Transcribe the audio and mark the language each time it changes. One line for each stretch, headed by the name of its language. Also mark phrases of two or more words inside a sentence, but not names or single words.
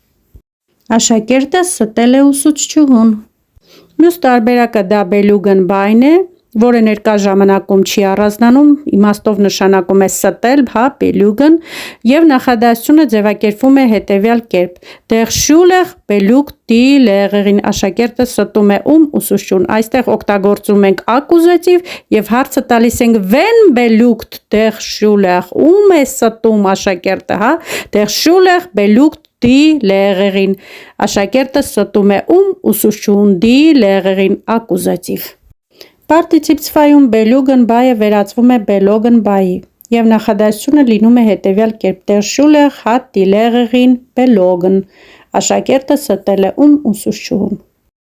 Armenian: Աշակերտը ստել է ուսուցչուհուն։ Մյուս տարբերակը դա belügen բայն է, որը ներկա ժամանակում չի առանձնանում, իմաստով նշանակում է ստել, հա, belügen, եւ նախադասությունը ձևակերպվում է հետեւյալ կերպ.
German: Der Schüler belügt die Lehrerin,
Armenian: աշակերտը ստում է ուսուցչուն։ Այստեղ օգտագործում ենք ակուզատիվ եւ հարցը տալիս ենք
German: wenn belügt der Schüler,
Armenian: է ստում աշակերտը, հա,
German: Der Schüler belügt die Lehrerin,
Armenian: աշակերտը ստում է ուսուցչուն,
German: die Lehrerin
Armenian: ակուզատիվ։ Partizip 2-ում belügen բայը վերածվում է belogen բայի եւ նախադասությունը լինում է հետեւյալ կերպ.
German: Der Schüler hat die Lehrerin belogen,
Armenian: աշակերտը ստել է ուսուցչուհուն։